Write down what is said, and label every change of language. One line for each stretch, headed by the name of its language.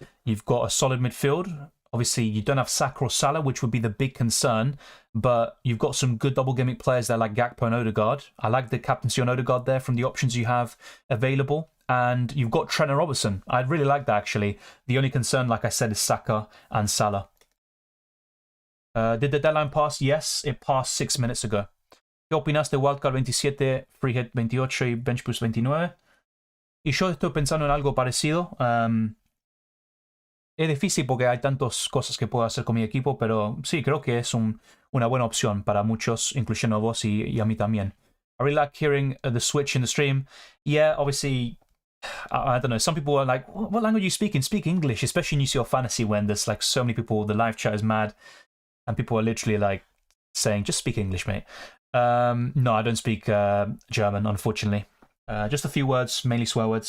English: You've got a solid midfield. Obviously, you don't have Saka or Salah, which would be the big concern, but you've got some good double gimmick players there like Gakpo and Odegaard. I like the captaincy on Odegaard there from the options you have available. And you've got Trent and Robertson. I'd really like that, actually. The only concern, like I said, is Saka and Salah. Did the deadline pass? Yes, it passed 6 minutes ago.
Spanish: ¿Qué opinas de Wildcard 27, Free Hit 28 y Bench Boost 29? Y yo estoy pensando en algo parecido. Es difícil porque hay tantas cosas que puedo hacer con mi equipo, pero sí, creo que es una buena opción para muchos, incluyendo a vos y a mí también.
English: I really like hearing the switch in the stream. Yeah, obviously, I don't know. Some people are like, what language are you speaking? Speak English, especially in UCL Fantasy when there's like so many people, the live chat is mad, and people are literally like saying, just speak English, mate. No, I don't speak German, unfortunately. Just a few words, mainly swear words.